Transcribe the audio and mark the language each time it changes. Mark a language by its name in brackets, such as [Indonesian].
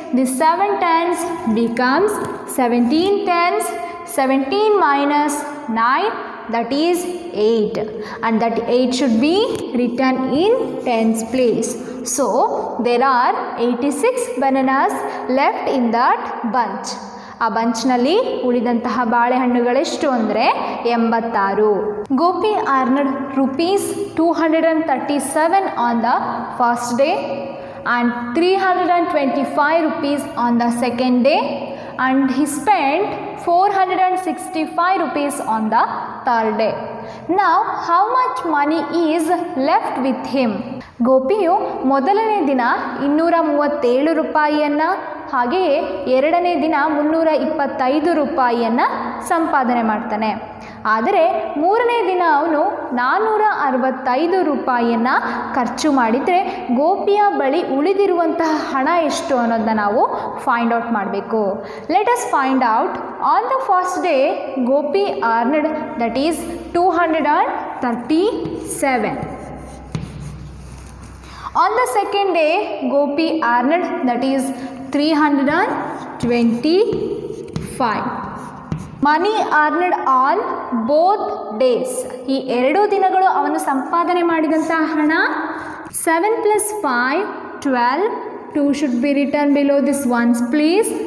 [English] This 7 tens becomes 17 tens. 17 minus 9, that is 8, and that 8 should be written in tens place. So there are 86 bananas left in that bunch. [Kannada] ಆ ಬಂಚ್ನಲ್ಲಿ ಉಳಿದಂತಹ ಬಾಳೆಹಣ್ಣುಗಳೆಷ್ಟು ಅಂದರೆ 86. [English] Gopi earned rupees 237 on the first day and 325 rupees on the second day, and he spent 465 rupees on the third day. Now how much money is left with him? [Kannada] ಗೋಪಿಯು ಮೊದಲನೇ ದಿನ 237 ರೂಪಾಯಿಯನ್ನು ಹಾಗೆಯೇ ಎರಡನೇ ದಿನ 325 ರೂಪಾಯಿಯನ್ನು ಸಂಪಾದನೆ ಮಾಡ್ತಾನೆ. ಆದರೆ ಮೂರನೇ ದಿನ ಅವನು 465 ರೂಪಾಯಿಯನ್ನು ಖರ್ಚು ಮಾಡಿದರೆ ಗೋಪಿಯ ಬಳಿ ಉಳಿದಿರುವಂತಹ ಹಣ ಎಷ್ಟು ಅನ್ನೋದನ್ನ ನಾವು ಫೈಂಡ್ ಔಟ್ ಮಾಡಬೇಕು. [English] Let us find out. On the first day Gopi earned, that is 237. On the second day Gopi earned, that is 325. Money earned on both days. [Kannada] ಈ ಎರಡು ದಿನಗಳು ಅವನು ಸಂಪಾದನೆ ಮಾಡಿದಂತಹ ಹಣ [English] 7 plus 5 12. 2 should be written below this ones place.